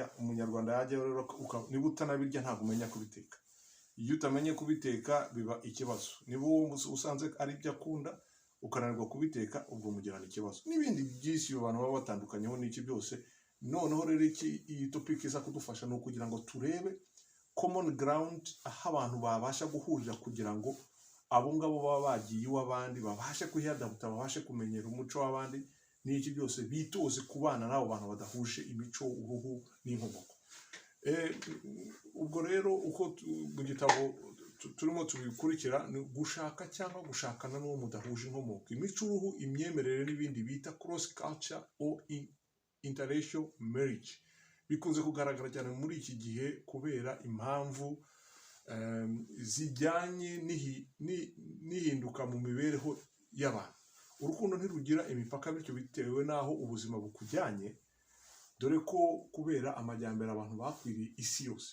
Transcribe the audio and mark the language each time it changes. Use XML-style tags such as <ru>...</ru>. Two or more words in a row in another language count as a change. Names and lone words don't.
<rw>Umunyarwanda yajya rero, niba utanabirya ntabwo umenya kubiteka. Iyo utamenye kubiteka biba ikibazo. Niba usanze ari ibyo akunda ukananirwa kubiteka, ubwo mugirana ikibazo. N'ibindi byinshi abantu baba batandukanyeho n'iki byose. Noneho rero iyi topic iza kudufasha ni ukugira ngo turebe</rw> <en>common ground,</en> <rw>aho abantu babasha guhurira kugira ngo abo ngabo baba bagiye iw'abandi babashe kwiyadapta, babashe kumenyera umuco w'abandi n'iki byose, bitoze kubana n'abo bantu badahuje imico, uruhu n'inkomoko. Ubwo rero uko mu gitabo turimo tubikurikira ni gushaka cyangwa gushakana n'uwo mudahuje inkomoko, imico, uruhu, imyemerere n'ibindi bita</rw> <en>cross culture or interracial marriage</en> <rw>bikunze kugaragara cyane muri iki gihe kubera impamvu zijyanye n'ihinduka mu mibereho y'abantu. Urukundo ntirugira imipaka, bityo bitewe n'aho ubuzima bukujyanye, dore ko kubera amajyambere abantu bakwiriye isi yose.</rw>